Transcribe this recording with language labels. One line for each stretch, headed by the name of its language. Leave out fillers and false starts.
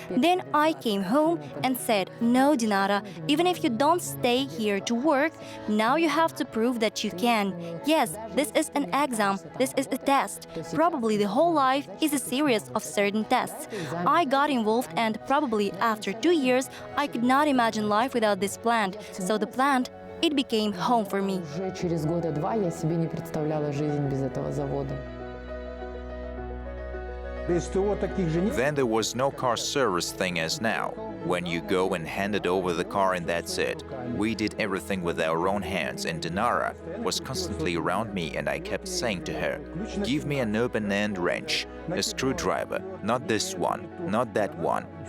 English: Then I came home and said, "No, Dinara, even if you don't stay here to work, now you have to prove that you can. Yes, this is an exam, this is a test. Probably the whole life is a series of certain tests." I got involved, and probably after 2 years, I could not imagine life without this plant. So the plant, it became home for me.
Russian: Уже через года два я себе не представляла жизнь без этого завода.
English: Then there was no car service thing as now. When you go and hand it over the car and that's it. We did everything with our own hands, and Dinara was constantly around me, and I kept saying to her, "Give me an open-end wrench, a screwdriver, not this one, not that one."